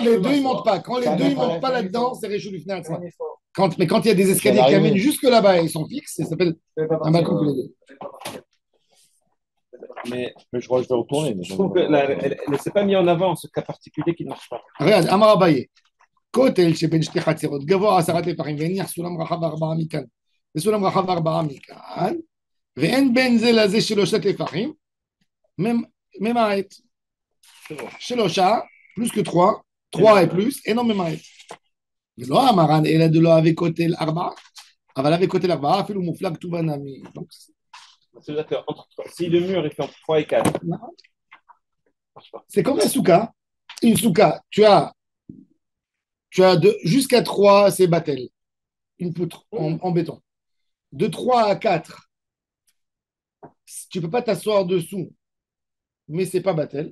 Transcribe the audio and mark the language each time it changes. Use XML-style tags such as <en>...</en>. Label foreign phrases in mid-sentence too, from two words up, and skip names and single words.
<fr>non, les deux ils montent pas, quand les Ça deux ils m'intéresse. montent pas là-dedans, c'est réchaud du fenêtre. Mais quand il y a des Je viens escaliers qui amènent d'arriver. jusque là-bas et ils sont fixes, ça s'appelle un balcon tous les deux. Mais Mais je crois que je vais retourner. Mais je trouve que elle ne s'est pas mis en avant ce cas particulier qui ne marche pas. regarde,</fr> <arc>Amar Abaye.</arc> <he>כותל שבין שתי חצרות, גבוה 10 טפחים, והניח סולם רחב 4 מכאן, וסולם רחב 4 מכאן, ואין בין זה לזה 3 טפחים, ממעט. שלושה,</he> <fr>plus que 3, 3 et plus, et non ממעט.</fr> <arc>ולא אמרן, אלא דלא אבי כותל 4, אבל אבי כותל 4, אפילו מופלג כתובה נמי.</arc> <fr>C'est-à-dire que si le mur est fait entre 3 et 4, ça ne marche pas. C'est comme la souka. Une souka, tu as jusqu'à 3, c'est battel. Une poutre en béton. De 3 à 4, tu ne peux pas t'asseoir dessous, mais c'est pas battel.</fr>